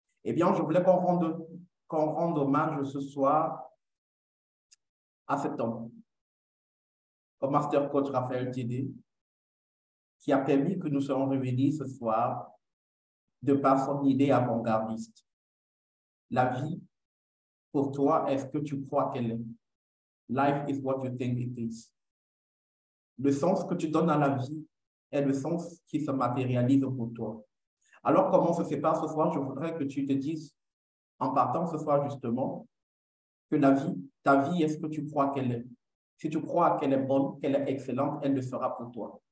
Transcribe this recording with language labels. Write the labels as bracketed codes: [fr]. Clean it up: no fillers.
[fr] Eh bien, je voulais qu'on rende hommage ce soir à cet homme, au Master Coach Raphaël Thiédé, qui a permis que nous soyons réunis ce soir de par son idée avant-gardiste. La vie, pour toi, est-ce que tu crois qu'elle est? [en] Life is what you think it is. [fr] Le sens que tu donnes à la vie est le sens qui se matérialise pour toi. Alors, comment ça se passe ce soir? Je voudrais que tu te dises, en partant ce soir justement, que ta vie, est-ce que tu crois qu'elle est? Si tu crois qu'elle est bonne, qu'elle est excellente, elle le sera pour toi.